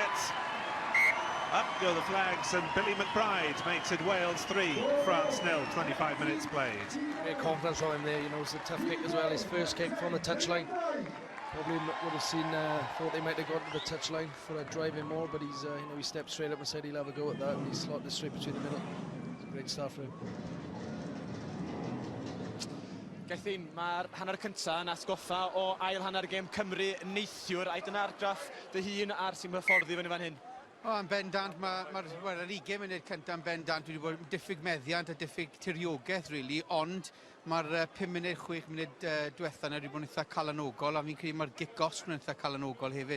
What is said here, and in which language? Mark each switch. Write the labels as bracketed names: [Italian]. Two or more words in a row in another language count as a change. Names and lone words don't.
[English] Up go the flags, and Billy McBride makes it Wales 3, France 0, 25 minutes played. Great confidence from him there, you know, it's a tough kick as well. His first kick from the touchline. Probably would have seen, thought they might have got to the touchline for a drive in more, but he's, you know, he stepped straight up and said he'll have a go at that, and he slotted it straight between the middle. It's a great start for him. [Welsh] Gaethyn, mae'r hanner cyntaf yn atgoffa o ail hanner gêm Cymru neithiwr, a dyna'r graff dy hun ar sy'n hyfforddi fyny fan hyn. O, yn bendant, mae'r 20 munud cyntaf yn bendant wedi bod yn diffyg meddiant a diffyg tiriogaeth, really, ond mae'r 5 munud, 6 munud diwethaf wedi bod yn eitha calanogol, a fi'n credu mae'r gic-os yn eitha calanogol hefyd.